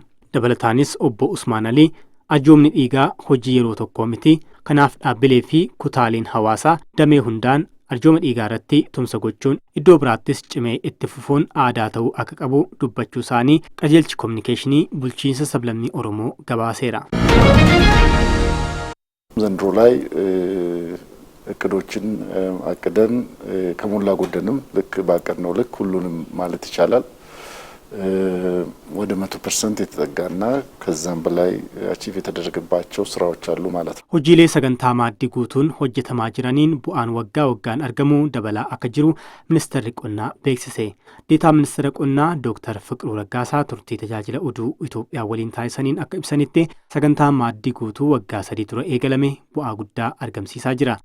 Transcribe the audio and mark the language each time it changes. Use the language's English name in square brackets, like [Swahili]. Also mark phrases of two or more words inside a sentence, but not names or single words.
[Oromo] Dabalataanis obbo Usmaan Alii arjoomni dhiigaa hojii yeroo tokkoo miti. Kanaaf dhaabbilee fi kutaaleen hawaasaa damee hundaan arjooma dhiigaa irratti tumsa gochuun iddoo biraattis cimee itti fufuun aadaa ta'uu akka qabu dubbachuu isaanii qajeelchi kominikeeshinii bulchiinsa sablammii Oromoo gabaaseera. [Amharic] ዘንድሮ ላይ እቅዶችን አቅደን ከሞላ ጎደልም ልክ ባቀድነው ልክ ሁሉንም ማለት ይቻላል ወደ 100% የተጠጋና ከዛም በላይ አቺቭ የተደረገባቸው ስራዎች አሉ ማለት ነው። [Oromo] hojiilee sagantaa maaddii guutuun hojjetamaa jiraniin bu'aan waggaa waggaan argamu dabalaa akka jiru ministeerri qonnaa beeksise. Deetaa ministeera qonnaa Dr. Fiqiruu Raggaasaa turtii tajaajila oduu Itoophiyaa waliin taasisaniin akka ibsanitti sagantaa maaddii guutuu waggaa 3 dura eegalame bu'aa guddaa argamsiisaa jira.